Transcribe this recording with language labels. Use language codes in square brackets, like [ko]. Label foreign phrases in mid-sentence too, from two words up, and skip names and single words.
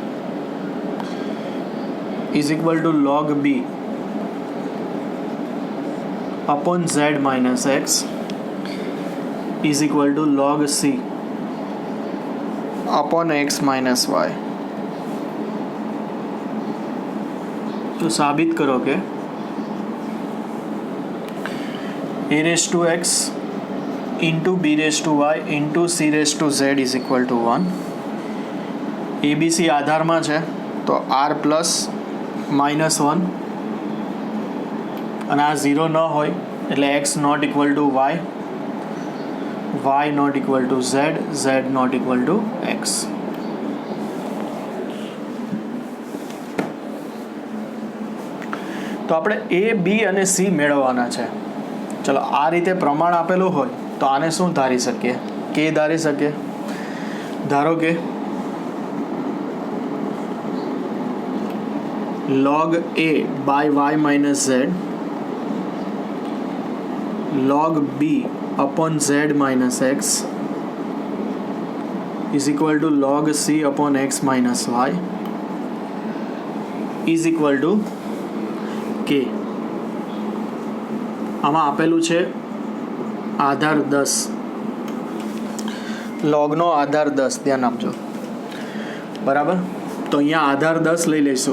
[en] is equal to log b upon z minus x is equal to log c upon x minus y. [hi] तो साबित करो कि [en] a raised to x into b raised to y into c raised to z is equal to 1. [gu] abc આધારમાં છે તો r [en] plus minus [gu] 1, અને આ 0 ન હોય એટલે x [en] not equal to y not equal to z not equal to x. [gu] તો આપણે a b અને c મેળવવાના છે. ચલો આ રીતે પ્રમાણ આપેલું હોય તો આને શું ધારી શકીએ? કે ધારી શકીએ. ધારો કે [en] log a by y minus z log b upon z minus x is equal to log c upon x minus y. is equal to k. [gu] આમાં આપેલું છે આધાર 10, લોગનો આધાર 10, ધ્યાન આપજો. બરાબર, તો અહીંયા આધાર 10 લઈ લઈશું.